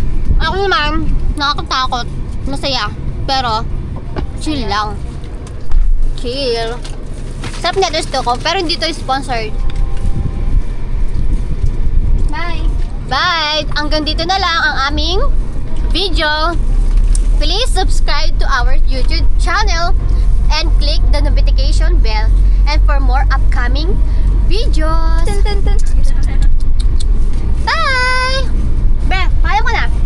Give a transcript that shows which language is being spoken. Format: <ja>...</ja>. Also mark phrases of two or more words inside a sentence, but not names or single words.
<tl>Ako naman, nakakatakot. Masaya. Pero, chill lang. Chill. Sarap na gusto ko, pero hindi to sponsored. Bye. Bye! Hanggang dito na lang ang aming video.</tl> <en>Please subscribe to our YouTube channel and click the notification bell and for more upcoming videos. Tun, tun, tun.</en> <tl>Bye! Be, kaya ko na.</tl>